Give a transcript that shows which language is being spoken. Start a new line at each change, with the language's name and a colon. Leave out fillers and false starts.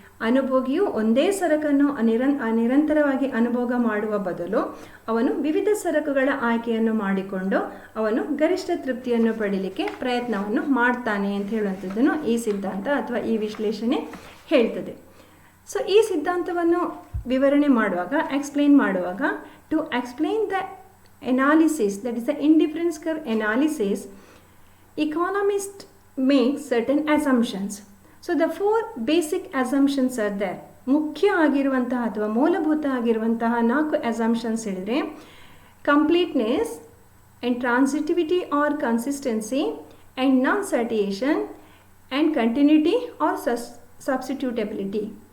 Kannada: ಅನುಭೋಗಿಯು ಒಂದೇ ಸರಕನ್ನು ನಿರಂತರವಾಗಿ ಅನುಭೋಗ ಮಾಡುವ ಬದಲು ಅವನು ವಿವಿಧ ಸರಕುಗಳ ಆಯ್ಕೆಯನ್ನು ಮಾಡಿಕೊಂಡು ಅವನು ಗರಿಷ್ಠ ತೃಪ್ತಿಯನ್ನು ಪಡೀಲಿಕ್ಕೆ ಪ್ರಯತ್ನವನ್ನು ಮಾಡ್ತಾನೆ ಅಂತ ಹೇಳುವಂಥದ್ದನ್ನು ಈ ಸಿದ್ಧಾಂತ ಅಥವಾ ಈ ವಿಶ್ಲೇಷಣೆ ಹೇಳ್ತದೆ.
English: so
Kannada: ಈ ಸಿದ್ಧಾಂತವನ್ನು ವಿವರಣೆ ಮಾಡುವಾಗ, ಎಕ್ಸ್ಪ್ಲೇನ್ ಮಾಡುವಾಗ,
English: To explain the analysis, that is the indifference curve analysis, economists make certain assumptions. So the four basic assumptions are there.
Kannada: ಮುಖ್ಯ ಆಗಿರುವಂತಹ ಅಥವಾ ಮೂಲಭೂತ ಆಗಿರುವಂತಹ 4 assumptions ಹೇಳಿದರೆ completeness,
English: and transitivity or consistency, and non-satiation, and continuity or substitutability.